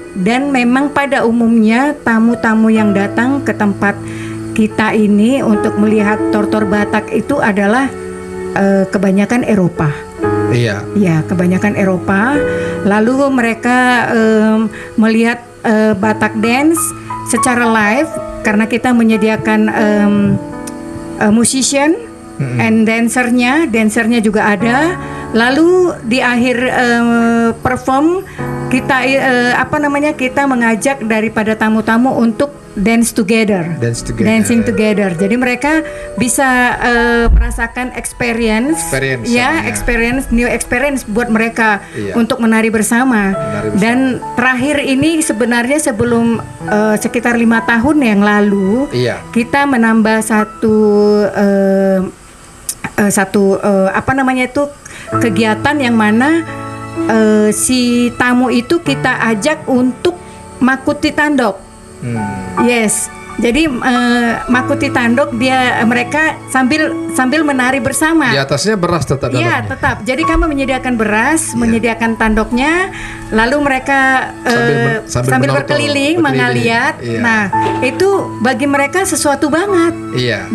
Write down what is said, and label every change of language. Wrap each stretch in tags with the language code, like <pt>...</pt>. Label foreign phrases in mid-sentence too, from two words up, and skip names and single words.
<id>Dan memang pada umumnya tamu-tamu yang datang ke tempat kita ini untuk melihat tortor Batak itu adalah kebanyakan Eropa. Iya. Ya, kebanyakan Eropa. Lalu mereka melihat</id> <en>Batak Dance</en> <id>secara live karena kita menyediakan</id> <en>musician and dancernya</en> <id>juga ada. Lalu di akhir perform kita kita mengajak daripada tamu-tamu untuk</id> <en>dancing together.</en> <id>Jadi mereka bisa merasakan</id> <en>experience new experience</en> <id>buat mereka untuk menari bersama. Dan terakhir ini sebenarnya sebelum sekitar 5 tahun yang lalu kita menambah satu kegiatan yang mana si tamu itu kita ajak untuk</id> <bbc>makuti tandok.</bbc> <id>Yes. Jadi</id> <bbc>makuti tandok</bbc> <id>mereka sambil menari bersama. Di atasnya beras tetap Iya, dalamnya. tetap. Jadi kami menyediakan beras, menyediakan tandoknya, lalu mereka sambil berkeliling mengaliat. Iya. Nah, itu bagi mereka sesuatu banget. Iya.</id>